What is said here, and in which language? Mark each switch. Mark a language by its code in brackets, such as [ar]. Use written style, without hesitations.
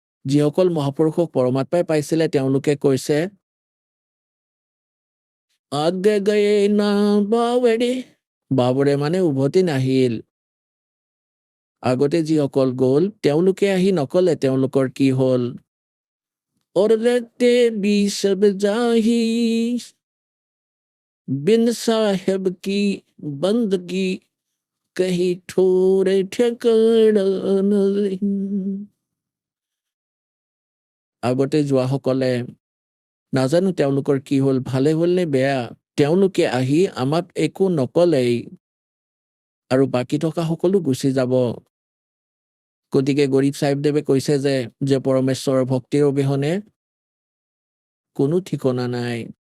[as] যিসকল মহাপুৰুষক পৰমাত্মাই পাইছিলে তেওঁলোকে কৈছে, আগে গয়ে না বাবৰে, বাবৰে মানে উভতি নাহিল। আগতে যিসকল গ'ল তেওঁলোকে আহি নকলে তেওঁলোকৰ কি হ'ল। [hi] और रहते भी सब जाही बिन साहेब की बंदगी कहीं ठोरे ठिकाना नहीं। [as] আগতে যোৱাসকলে নাজানো তেওঁলোকৰ কি হ'ল, ভালে হ'ল নে বেয়া, তেওঁলোকে আহি আমাক একো নকলেই আৰু বাকী থকা সকলো গুচি যাব। গতিকে গৰীব চাহিবদেৱে কৈছে যে পৰমেশ্বৰৰ ভক্তিৰ অবিহনে কোনো ঠিকনা নাই।